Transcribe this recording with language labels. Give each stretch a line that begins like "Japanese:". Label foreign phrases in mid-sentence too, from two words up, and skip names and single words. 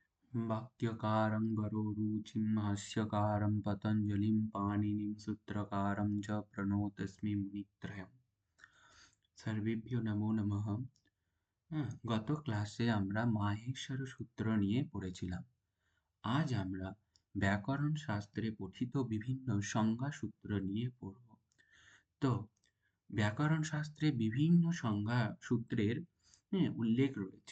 Sanskrit: वाक्यकारं वरोरुचिं हास्यकारं पतञ्जलिं पाणिनिं सूत्रकारं च प्रणतोऽस्मि मुनित्रयम्। সর্বেভ্যো নমো নমঃ।
Bangla: গত ক্লাসে আমরা মাহেশ্বর সূত্র নিয়ে পড়েছিলাম। আজ আমরা ব্যাকরণ শাস্ত্রে পঠিত বিভিন্ন সংজ্ঞা সূত্র নিয়ে পড়ব। তো ব্যাকরণ শাস্ত্রে বিভিন্ন সংজ্ঞা সূত্রের উল্লেখ রয়েছে।